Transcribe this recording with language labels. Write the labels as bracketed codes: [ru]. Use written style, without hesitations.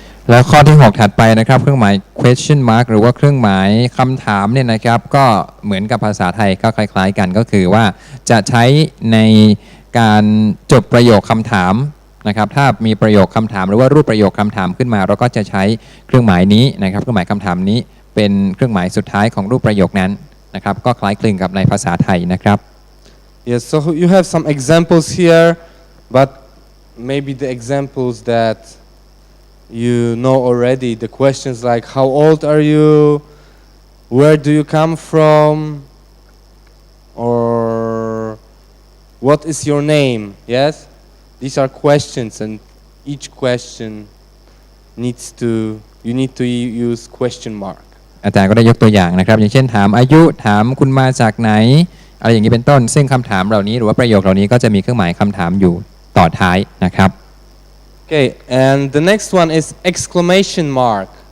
[th] แล้วข้อที่6ถัดไปนะครับเครื่องหมาย question mark หรือว่าเครื่องหมายคำถามเนี่ยนะครับก็เหมือนกับภาษาไทยก็คล้ายๆกันก็คือว่าจะใช้ในการจบประโยคคำถามนะครับถ้ามีประโยคคำถามหรือว่ารูปประโยคคำถามขึ้นมาเราก็จะใช้เครื่องหมายนี้นะครับเครื่องหมายคำถามนี้เป็นเครื่องหมายสุดท้ายของรูปประโยคนั้นนะครับก็คล้ายคลึงกับในภาษาไทยนะครับ [en] Yes, so you have some examples here, but maybe the examples that you know already. The questions like how old are you, where do you come from, or what is your name? Yes, these are questions, and each question you need to use question mark. [th] อาจารย์ก็ได้ยกตัวอย่างนะครับอย่างเช่นถามอายุถามคุณมาจากไหนอะไรอย่างนี้เป็นต้นซึ่งคำถามเหล่านี้หรือว่าประโยคเหล่านี้ก็จะมีเครื่องหมายคำถามอยู่ต่อท้ายนะครับ [en] Okay, and the next one is exclamation mark.